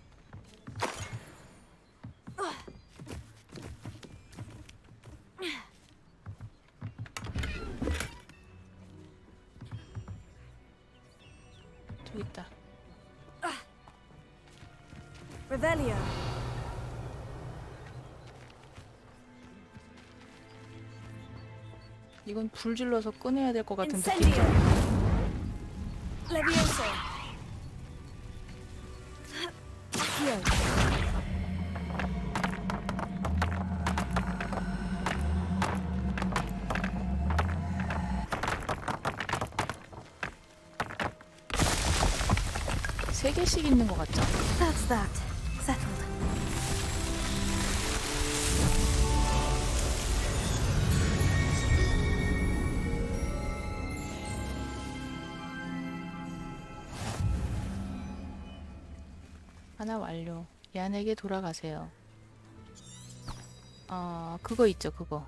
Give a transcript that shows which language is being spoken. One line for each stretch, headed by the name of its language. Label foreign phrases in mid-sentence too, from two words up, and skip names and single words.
Korean: 저기 있다. Revelio. 이건 불 질러서 꺼내야 될 것 같은 Incendio. 느낌이죠. Levioso. Accio. 세 개씩 있는 것 같죠?
English: That's that. Settled.
Korean: 하나 완료. 얀에게 돌아가세요. 그거 있죠, 그거.